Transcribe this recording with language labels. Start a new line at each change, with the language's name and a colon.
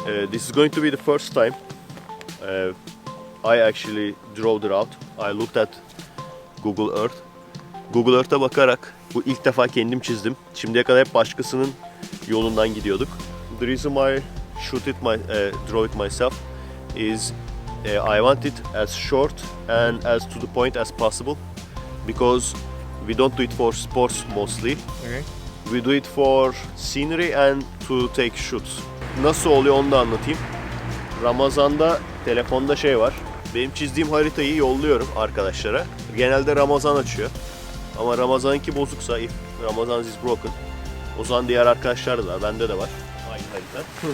English: This is going to be the first time I actually drove the route. I looked at Google Earth.
Turkish: Google Earth'a bakarak bu ilk defa kendim çizdim. Şimdiye kadar hep başkasının yolundan gidiyorduk.
English: The reason why draw it myself is I want it as short and as to the point as possible because we don't do it for sports mostly. Okay. We do it for scenery and to take shoots.
Turkish: Nasıl oluyor onu da anlatayım. Ramazan'da telefonda şey var. Benim çizdiğim haritayı yolluyorum arkadaşlara. Genelde Ramazan açıyor. Ama Ramazan'ınki bozuksa,
English: if Ramazan is broken,
Turkish: o zaman diğer arkadaşlar da, bende de var aynı harita.